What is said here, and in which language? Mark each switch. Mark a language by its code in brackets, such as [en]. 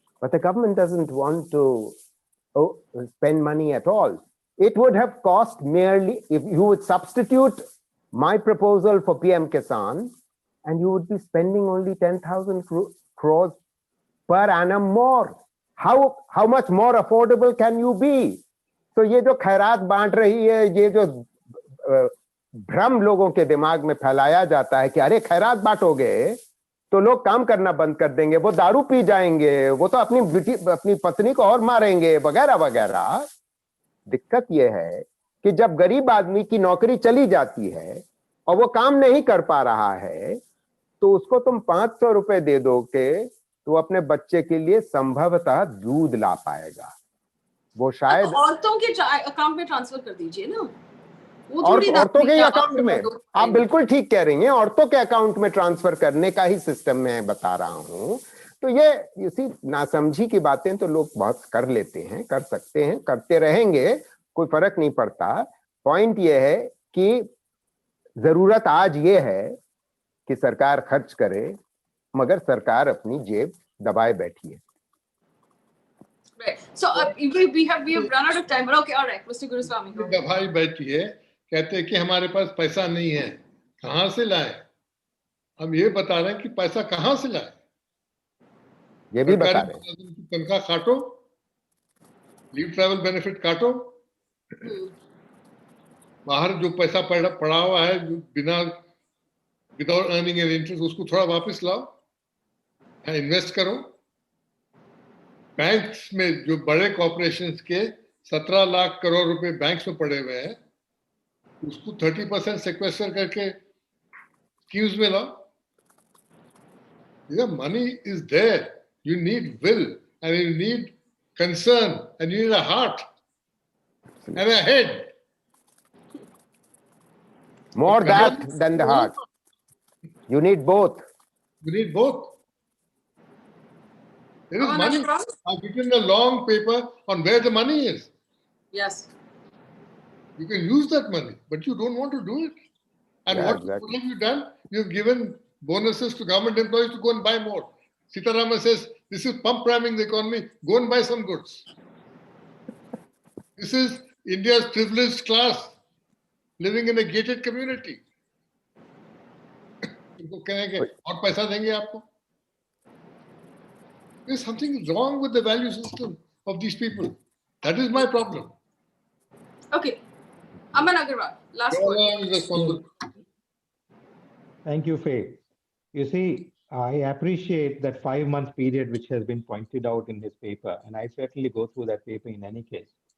[en] But the government doesn't want to spend money at all. It would have cost merely, if you would substitute my proposal for PM Kisan, and you would be spending only 10,000 crores per annum more. How much more affordable can you be? [hi] So ये जो खैरात बांट रही है, ये जो भ्रम लोगों के दिमाग में फैलाया जाता है कि अरे खैरात बांटोगे तो लोग काम करना बंद कर देंगे, वो दारू पी जाएंगे, वो तो अपनी पत्नी को और मारेंगे, वगैरह वगैरह। दिक्कत ये है कि जब गरीब आदमी की नौकरी चली जाती है और वो काम नहीं कर पा रहा है, तो उसको तुम 500 रुपए दे दोगे तो अपने बच्चे के लिए संभवतः दूध ला पाएगा। वो शायद औरतों के अकाउंट में ट्रांसफर कर दीजिए ना। औरतों के अकाउंट में, आप बिल्कुल ठीक कह रही हैं, औरतों के अकाउंट में ट्रांसफर करने का ही सिस्टम मैं बता रहा हूं। तो ये इसी नासमझी की बातें तो लोग बहुत कर लेते हैं, कर सकते हैं, करते रहेंगे, कोई फर्क नहीं पड़ता। पॉइंट ये है कि जरूरत आज ये है कि सरकार खर्च करे, मगर सरकार अपनी जेब दबाए बैठी है। [en] Right. So we have run out of time. But okay, all right, Mr. Guruswamy. [hi] दबाई बैठी है, कहते हैं कि हमारे पास पैसा नहीं है, कहां से लाए? हम ये बता रहे हैं कि पैसा कहां से लाए, ये भी बता रहे हैं। तनख्वाह काटो, लीव ट्रैवल बेनिफिट काटो, बाहर जो पैसा पड़ा हुआ है जो बिना [en] without earning an interest, [hi] उसको थोड़ा वापस लाओ, इन्वेस्ट करो। बैंक्स में जो बड़े कॉर्पोरेशंस के 17 लाख करोड़ रुपए बैंक्स में पड़े हुए हैं, उसको 30% सेक्वेस्टर करके स्कीम्स में लाओ। [en] Money is there, you need will and you need concern and you need a heart and a head. More that than the heart. You need both. You need both. There is money. I've written a long paper on where the money is. Yes. You can use that money, but you don't want to do it. And Yeah, what exactly. have you done? You've given bonuses to government employees to go and buy more. Sitaraman says, this is pump priming the economy, go and buy some goods. This is India's privileged class living in a gated community. [hi] उनको कहेंगे और पैसा देंगे आपको? [en] There's something wrong with the value system of these people. That is my problem. Okay. Aman Agarwal, last word. All is responsible. Thank you, Faye. You see, I appreciate that 5-month period which has been pointed out in this paper, and I certainly go through that paper in any case.